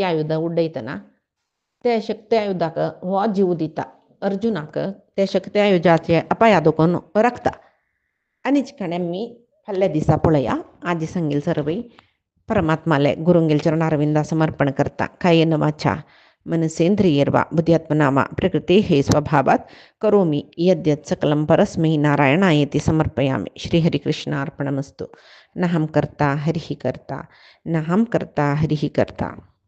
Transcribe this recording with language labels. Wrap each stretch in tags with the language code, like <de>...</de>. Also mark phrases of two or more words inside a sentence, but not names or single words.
<kok>आयुध उड्डयतना त्या शक्ती आयुधाक हो जीव दिता अर्जुनाक त्या शक्ती आयुधाचे अपायादोकून राखता आनीच खाणे मी फाल्ल्या दिसा पळया आजी सांगेल सर्वई परमात्माले गुरुंगेल चरणारविंदा समर्पण करता</kok> <sa>कायेन वाचा मनसेंद्रियर्वा बुद्ध्यात्मनामा प्रकृते हे स्वभावात करोमि यद्यत् सकलं परस्मै नारायणायेति समर्पयामि श्रीहरिकृष्णार्पणमस्तु नाहं कर्ता हरिः कर्ता नाहं कर्ता हरिः कर्ता.</sa>